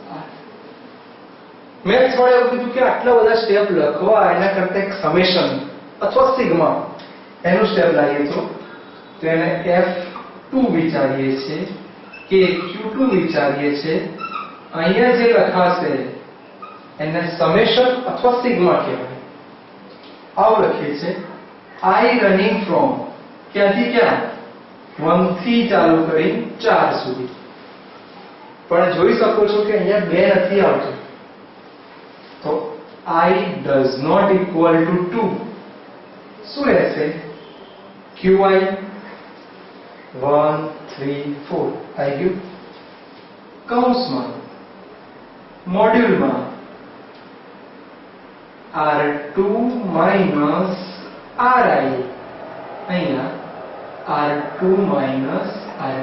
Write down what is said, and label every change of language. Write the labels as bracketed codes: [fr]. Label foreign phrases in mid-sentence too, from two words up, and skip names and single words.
[gu] મેથ્સ વાળે એવું કીધું કે આટલા બધા સ્ટેપ લખવા એના કરતા એક સમેશન અથવા સિગ્મા એનું સ્ટેપ લાવીએ તો એને F2 વિચારીએ છીએ કે Q2 વિચારીએ છીએ. અહીંયા જે લખાશે એને સમેશન અથવા સિગ્મા કહેવાય. આવું લખીએ છીએ [en] I running from [gu] ક્યાંથી ક્યાં? 1 થી ચાલુ કરી 4 સુધી. પણ જોઈ શકો છો કે અહીંયા 2 નથી આવતું. [en] તો I does not equal to 2. [gu] શું રહેશે? QI 1 3 4 આવી ગયું. કૌંસમાં મોડ્યુલમાં R2 RI, અહીંયા R2 RI.